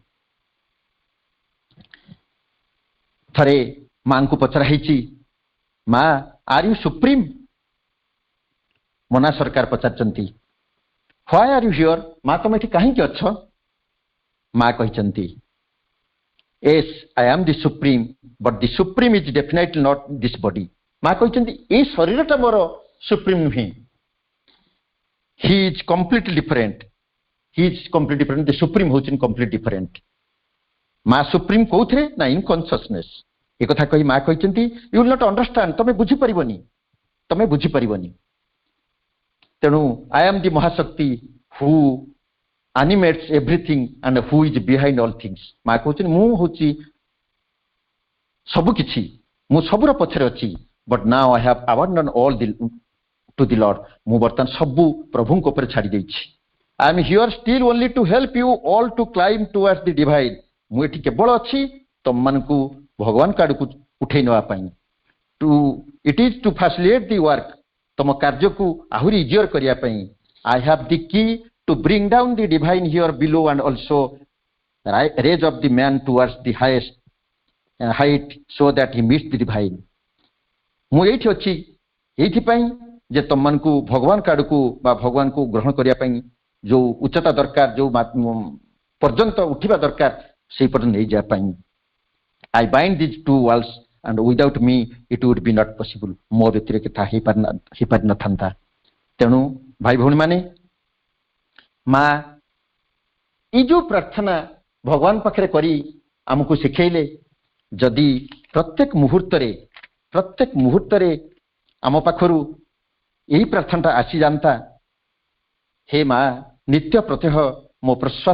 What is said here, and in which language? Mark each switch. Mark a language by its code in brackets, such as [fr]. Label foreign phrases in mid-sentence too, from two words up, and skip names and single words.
[or] ଥରେ ମାଙ୍କୁ ପଚରା ହେଇଛି, ମା [en] are you supreme? [or] ମନା ସରକାର ପଚାରିଛନ୍ତି, [en] why are you here? [or] ମା ତମେ ଏଠି କାହିଁକି ଅଛ? ମା କହିଛନ୍ତି, [en] yes, I am the supreme, but the supreme is definitely not this body. [or] ମା କହିଛନ୍ତି, ଏଇ ଶରୀରଟା ମୋର ସୁପ୍ରିମ ନୁହେଁ। [en] He is completely different. He is completely different. The supreme ହଉଛି completely different. [or] ମା ସୁପ୍ରିମ କୋଉଥିରେ? ନା [en] in consciousness. [or] ଏ କଥା କହି ମା କହିଛନ୍ତି, [en] you will not understand, [or] ତମେ ବୁଝିପାରିବନି। [en] ତେଣୁ I am the ମହାଶକ୍ତି who animates everything and who is behind all things. [or] ମା କହୁଛନ୍ତି, ମୁଁ ହଉଛି ସବୁ କିଛି, ମୁଁ ସବୁର ପଛରେ ଅଛି। [en] But now I have abandoned all to the Lord. [or] ମୁଁ ବର୍ତ୍ତମାନ ସବୁ ପ୍ରଭୁଙ୍କ ଉପରେ ଛାଡ଼ି ଦେଇଛି। [en] I am here still only to help you all to climb towards the divine. [or] ମୁଁ ଏଠି କେବଳ ଅଛି ତମମାନଙ୍କୁ ଭଗବାନଙ୍କ ଆଡ଼କୁ ଉଠେଇ ନେବା ପାଇଁ। [en] It is to facilitate the work. [or] ତମ କାର୍ଯ୍ୟକୁ ଆହୁରି ଇଜିଅର କରିବା ପାଇଁ। [en] I have the key to bring down the divine here below and also raise up the man towards the highest height so that he meets the divine. [or] ମୁଁ ଏଇଠି ଅଛି ଏଇଥିପାଇଁ ଯେ ତମମାନଙ୍କୁ ଭଗବାନ କାଡକୁ ବା ଭଗବାନକୁ ଗ୍ରହଣ କରିବା ପାଇଁ ଯୋଉ ଉଚ୍ଚତା ଦରକାର ଯୋଉ ପର୍ଯ୍ୟନ୍ତ ଉଠିବା ଦରକାର ସେଇ ପର୍ଯ୍ୟନ୍ତ ନେଇଯିବା ପାଇଁ [en] I bind these two walls and without me it would be not possible. [or] ମୋ ବ୍ୟତିରେକ ତାହା ହେଇପାରିନଥାନ୍ତା। ତେଣୁ ଭାଇ ଭଉଣୀ ମାନେ ମା ଏଇ ଯୋଉ ପ୍ରାର୍ଥନା ଭଗବାନ ପାଖରେ କରି ଆମକୁ ଶିଖେଇଲେ ଯଦି ପ୍ରତ୍ୟେକ ମୁହୂର୍ତ୍ତରେ ଆମ ପାଖରୁ ଏହି ପ୍ରାର୍ଥନାଟା ଆସିଯାନ୍ତା ହେ ମା ନିତ୍ୟ ପ୍ରତ୍ୟହ ମୋ ପ୍ରଶ୍ୱାସ